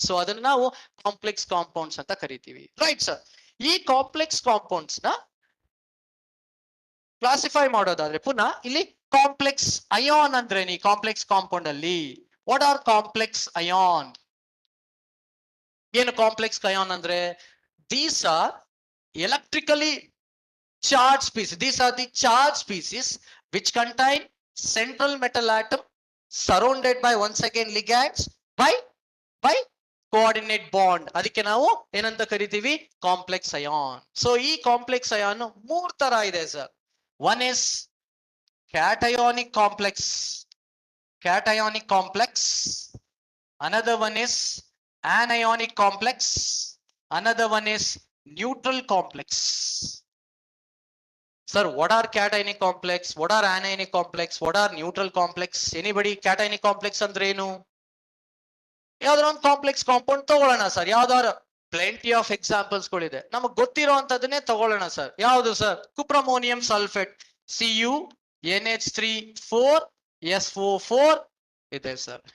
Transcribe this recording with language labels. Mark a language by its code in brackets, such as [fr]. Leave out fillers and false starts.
[kn] So ಅದನ್ನ ನಾವು complex compounds ಅಂತ ಕರಿತೀವಿ. Right sir. ಈ ಕಾಂಪ್ಲೆಕ್ಸ್ ಕಾಂಪೌಂಡ್ಸ್ ನ ಕ್ಲಾಸಿಫೈ ಮಾಡೋದಾದ್ರೆ ಪುನಃ ಇಲ್ಲಿ ಕಾಂಪ್ಲೆಕ್ಸ್ ಅಯಾನ್ ಅಂದ್ರೆ ಈ ಕಾಂಪ್ಲೆಕ್ಸ್ ಕಾಂಪೌಂಡ್ ಅಲ್ಲಿ [en] What are complex ion? [kn] ಏನು ಕಾಂಪ್ಲೆಕ್ಸ್ ಅಯಾನ್ ಅಂದ್ರೆ? [en] These are electrically charged species. These are the charged species which contain central metal atom surrounded by once again ligands by [kn] coordinate bond, ಅದಕ್ಕೆ ನಾವು ಏನಂತ ಕರಿತೀವಿ complex ion. So ಈ complex ion ಮೂರ್ ತರ ಇದೆ sir. [en] one is cationic complex, [kn] ಕ್ಯಾಟಯಾನಿಕ್ complex. [en] Another one is anionic complex. Another one is neutral complex. Sir, what are cationic complex? What are anionic complex? What are neutral complex? Anybody? [kn] Cationic complex ಅಂದ್ರೆ ಏನು? ಯಾವ್ದಾರ ಒಂದು complex compound ತಗೊಳ್ಳೋಣ sir. ಯಾವ್ದಾದ್ರು plenty of examples ಗಳಿದೆ, ನಮಗ್ ಗೊತ್ತಿರೋ ಅಂತದನ್ನೇ ತಗೊಳ್ಳೋಣ ಸರ್. ಯಾವುದು ಸರ್? ಕುಪ್ರಮೋನಿಯಂ ಸಲ್ಫೇಟ್, CuNH3 4SO4 ಇದೆ ಸರ್.